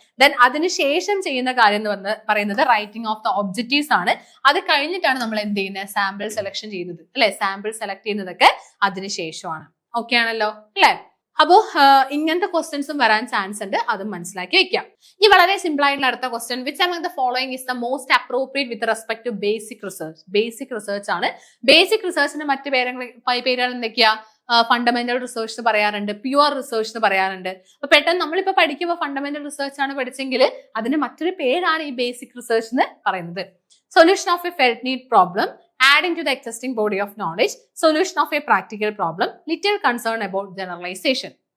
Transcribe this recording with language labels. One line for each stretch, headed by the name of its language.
Malayalam: Then അതിനുശേഷം ചെയ്യുന്ന കാര്യം എന്ന് പറയുന്നത് റൈറ്റിംഗ് ഓഫ് ദ ഒബ്ജക്റ്റീവ്സ് ആണ്. അത് കഴിഞ്ഞിട്ടാണ് നമ്മൾ എന്ത് ചെയ്യുന്നത്? സാമ്പിൾ സെലക്ഷൻ ചെയ്യുന്നത്, അല്ലെ? സാമ്പിൾ സെലക്ട് ചെയ്യുന്നതൊക്കെ അതിനുശേഷമാണ്. ഓക്കെ ആണല്ലോ, അല്ലെ? അപ്പോ ഇങ്ങനത്തെ ക്വസ്റ്റ്യൻസും വരാൻ ചാൻസ് ഉണ്ട്, അതും മനസ്സിലാക്കി വെക്കാം. ഇനി വളരെ സിമ്പിൾ ആയിട്ടുള്ള അടുത്ത question.
English: Which among the following is the most appropriate with respect to basic research?
Malayalam: Basic research ആണ്. ബേസിക് റിസർച്ചിന്റെ മറ്റു പേരുകൾ എന്തൊക്കെയാ? ഫണ്ടമെന്റൽ റിസർച്ച് എന്ന് പറയാറുണ്ട്, പ്യുവർ റിസർച്ച് എന്ന് പറയാറുണ്ട്. അപ്പൊ പെട്ടെന്ന് നമ്മളിപ്പോ പഠിക്കുമ്പോൾ ഫണ്ടമെന്റൽ റിസർച്ച് ആണ് പഠിച്ചെങ്കിൽ അതിന് മറ്റൊരു പേരാണ് ഈ ബേസിക് റിസർച്ച് എന്ന് പറയുന്നത്.
English: Solution of a felt need problem, adding to the existing body of knowledge, solution of a practical problem, little concern about generalization.